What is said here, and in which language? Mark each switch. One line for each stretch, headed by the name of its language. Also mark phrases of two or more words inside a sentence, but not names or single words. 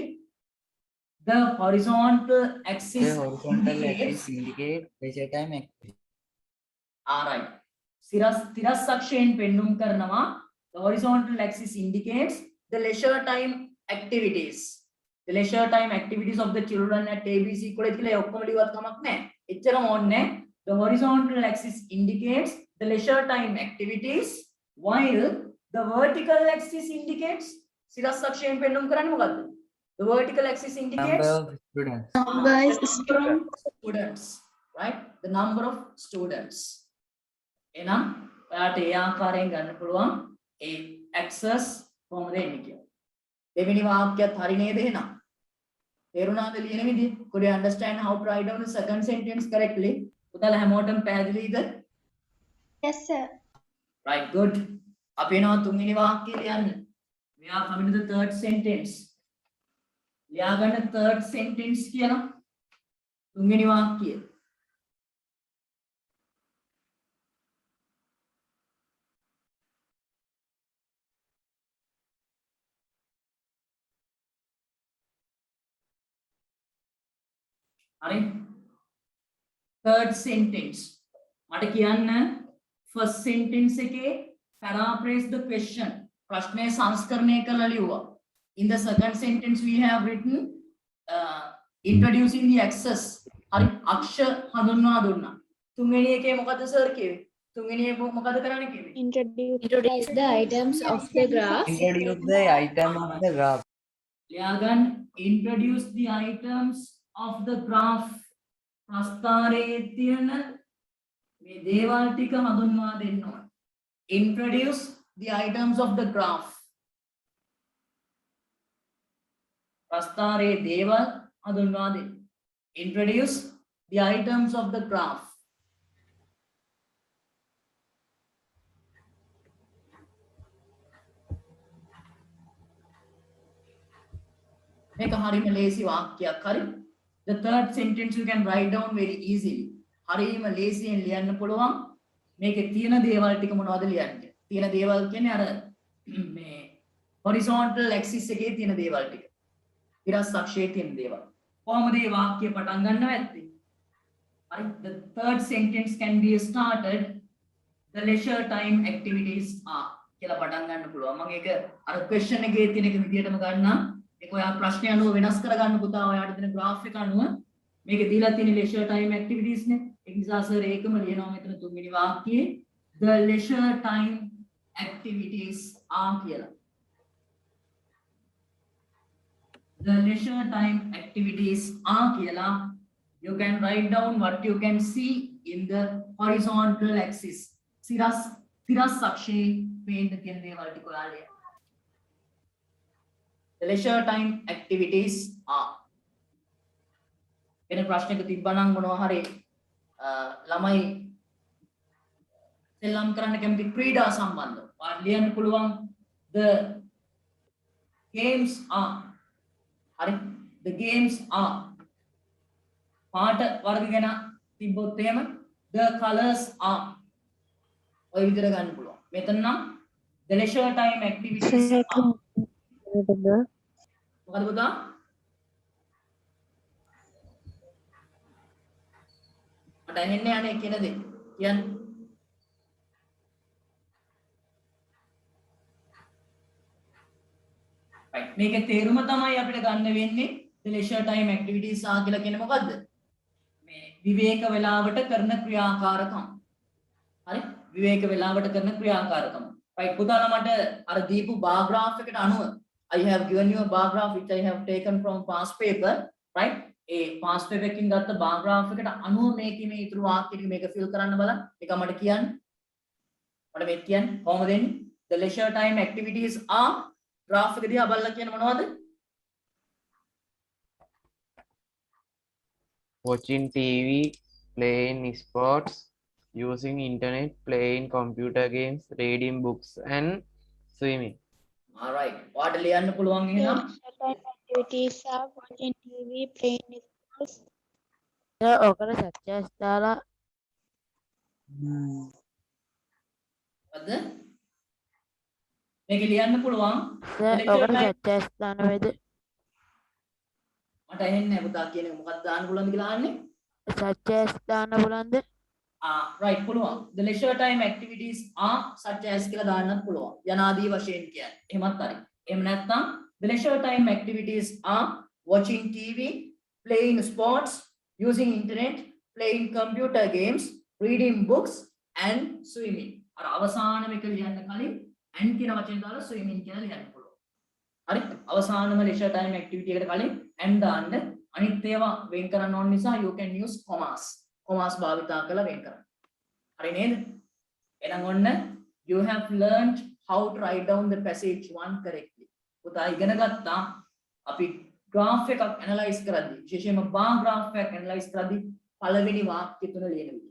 English: The horizontal axis The horizontal axis indicate leisure time activity. right.
Sinhala: තිරස් අක්ෂයෙන් පෙන්눔 කරනවා
English: the horizontal axis indicates the leisure time activities. The leisure time activities of the children at ABC college
Sinhala: කියලා ඒ ඔක්කොම ලියුවත් කමක් නැහැ. එච්චරම ඕනේ.
English: The horizontal axis indicates the leisure time activities while the vertical axis indicates
Sinhala: සිරස් අක්ෂයෙන් පෙන්눔 කරන්නේ මොකද්ද?
English: The vertical axis indicates Number of students. students, right? The number of students.
Sinhala: එහෙනම් ඔයාට ඒ ආකාරයෙන් ගන්න පුළුවන් ඒ access කොහොමද එන්නේ කියලා. දෙවෙනි වාක්‍යයත් හරි නේද එහෙනම්? තේරුණාද ලියන විදිය?
English: Could you understand how to write down the second sentence correctly?
Sinhala: උදාලා හැමෝටම පැහැදිලිද?
English: Yes, sir. Right, good.
Sinhala: අපි එනවා තුන්වෙනි වාක්‍යය ලියන්න.
English: We are coming to the third sentence.
Sinhala: ලියාගන්න
English: third sentence
Sinhala: කියලා. තුන්වෙනි වාක්‍යය. හරි.
English: third sentence.
Sinhala: මට කියන්න
English: first sentence එකේ paraphrase the question.
Sinhala: ප්‍රශ්නය සංස්කරණය කරලා ලියුවා.
English: In the second sentence we have written introducing the axis.
Sinhala: හරි අක්ෂ හඳුන්වා දුන්නා. තුන්වෙනි එකේ මොකද සර් කිව්වේ? තුන්වෙනි එක මොකද කරන්න කිව්වේ?
English: Introduce the items of the graph. Introduce the item of the graph. ලියාගන්න introduce the items of the graph.
Sinhala: ප්‍රස්ථාරයේ තියෙන මේ දේවල් ටික හඳුන්වා දෙන්න ඕන.
English: Introduce the items of the graph.
Sinhala: ප්‍රස්ථාරයේ දේවල් හඳුන්වා දෙන්න.
English: Introduce the items of the graph.
Sinhala: මේක හරිම ලේසි වාක්‍යයක් හරි.
English: The third sentence you can write down very easily.
Sinhala: හරිම ලේසියෙන් ලියන්න පුළුවන්. මේකේ තියෙන දේවල් ටික මොනවද ලියන්නේ? තියෙන දේවල් කියන්නේ අර මේ
English: horizontal axis
Sinhala: එකේ තියෙන දේවල් ටික. තිරස් අක්ෂයේ තියෙන දේවල්. කොහොමද මේ වාක්‍ය පටන් ගන්නව ඇත්තේ? හරි.
English: The third sentence can be started the leisure time activities are
Sinhala: කියලා පටන් ගන්න පුළුවන්. මම ඒක අර question එකේ තියෙන එක විදිහටම ගන්නම්. ඒක ඔයා ප්‍රශ්නය අනුව වෙනස් කරගන්න පුතා. ඔයාට දෙන graph එක අනුව මේකේ දීලා තියෙන
English: leisure time activities
Sinhala: නේ. ඒ නිසා සර් ඒකම ලියනවා මෙතන තුන්වෙනි වාක්‍යයේ
English: the leisure time activities are
Sinhala: කියලා.
English: The leisure time activities are කියලා. You can write down what you can see in the horizontal axis.
Sinhala: තිරස් අක්ෂයේ පේන්න තියෙන දේවල් ටික ඔයාලා ලියන්න.
English: The leisure time activities are.
Sinhala: වෙන ප්‍රශ්නයක තිබ්බනම් මොනවා හරි ළමයි සෙල්ලම් කරන්න කැමති ක්‍රීඩා සම්බන්ධව ඔයාලා ලියන්න පුළුවන්
English: the games are. හරි the games are.
Sinhala: පාට වර්ග ගැන තිබ්බොත් එහෙම
English: the colors are.
Sinhala: ඔය විදිහට ගන්න පුළුවන්. මෙතන නම්
English: the leisure time activities are.
Sinhala: මොකද පුතා? මට ඇහෙන්නේ අනේ කියන දේ. කියන්න. right මේකේ තේරුම තමයි අපිට ගන්න වෙන්නේ
English: the leisure time activities
Sinhala: ආ කියලා කියන්නේ මොකද්ද? මේ විවේක වේලාවට කරන ක්‍රියාකාරකම්. හරි? විවේක වේලාවට කරන ක්‍රියාකාරකම්.
English: right
Sinhala: පුතාලා මට අර දීපු
English: bar graph
Sinhala: එකට අනුව
English: I have given you a bar graph which I have taken from past paper, right?
Sinhala: ඒ
English: past paper
Sinhala: එකකින් ගත්ත
English: bar graph
Sinhala: එකට අනුව මේකේ මේ ඉතුරු වාක්‍ය ටික මේක fill කරන්න බලන්න. ඒක මට කියන්න. මට මේක කියන්න කොහොමද එන්නේ?
English: the leisure time activities are
Sinhala: graph එක දිහා බලලා කියන මොනවද?
English: Watching TV, playing sports, using internet, playing computer games, reading books and swimming. all right
Sinhala: ඔයාට ලියන්න පුළුවන් එහෙනම්
English: activities are watching TV, playing sports.
Sinhala: ඔකට සත්‍යස් දාලා මොකද්ද මේක ලියන්න පුළුවන් ඔකට සත්‍යස් දාන වේද මට ඇහෙන්නේ නැහැ පුතා කියන එක මොකක්ද දාන්න පුළුවන්ද කියලා අහන්නේ සත්‍යස් දාන්න බලන්ද right පුළුවන්
English: the leisure time activities are such as
Sinhala: කියලා දාන්නත් පුළුවන් යනාදී වශයෙන් කියන්නේ එහෙමත් හරි එහෙම නැත්නම්
English: the leisure time activities are watching TV playing sports using internet playing computer games reading books and swimming
Sinhala: අර අවසානම එක ලියන්න කලින් and කියන වචනේ දාලා swimming කියලා ලියන්න පුළුවන් හරි අවසානම
English: leisure time activity
Sinhala: එකට කලින් and දාන්න අනිත් ඒවා වෙන් කරන්න ඕන නිසා
English: you can use commas
Sinhala: භාවිතා කරලා වෙන් කරන්න. හරි නේද? එහෙනම් ඔන්න
English: you have learned how to write down the passage one correctly.
Sinhala: පුතා ඉගෙන ගත්තා අපි graph එකක් analyze කරද්දී විශේෂයෙන්ම
English: bar graph
Sinhala: එකක් analyze කරද්දී පළවෙනි වාක්‍ය තුන ලියන විදිහ.